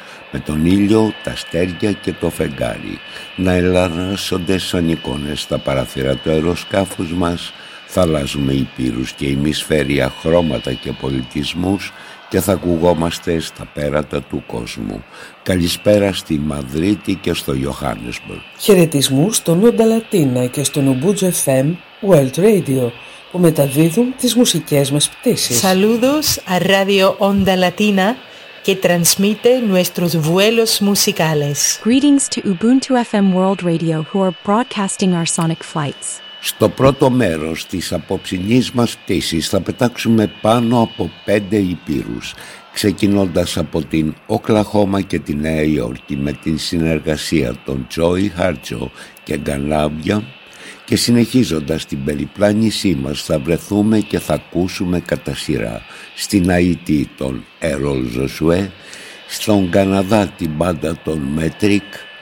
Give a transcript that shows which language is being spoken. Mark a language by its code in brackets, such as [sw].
[el] Με τον ήλιο, τα αστέρια και το φεγγάρι να ελαράσονται σαν εικόνες στα παραθύρα του αεροσκάφους μας, θα αλλάζουμε ηπείρους και ημισφαίρια χρώματα και πολιτισμούς και θα ακουγόμαστε στα πέρατα του κόσμου. Καλησπέρα στη Μαδρίτη και στο Johannesburg. Χαιρετισμού στον Όντα Λατίνα και στον Ubuntu FM World Radio που μεταδίδουν τις μουσικές μας πτήσεις. [es] Saludos a Radio Onda Latina que transmite nuestros vuelos musicales. [en] Greetings to Ubuntu FM World Radio who are broadcasting our sonic flights. [el] Στο πρώτο μέρος της απόψινής μας πτήσης θα πετάξουμε πάνω από 5 ηπείρους, ξεκινώντας από την Οκλαχώμα και τη Νέα Υόρκη με την συνεργασία των Τζόι Χάρτζο και Γκανάβια, και συνεχίζοντας την περιπλάνησή μας θα βρεθούμε και θα ακούσουμε κατά σειρά στην Αϊτή τον Έρολ Ζωσουέ, στον Καναδά την μπάντα των Μέτρικ,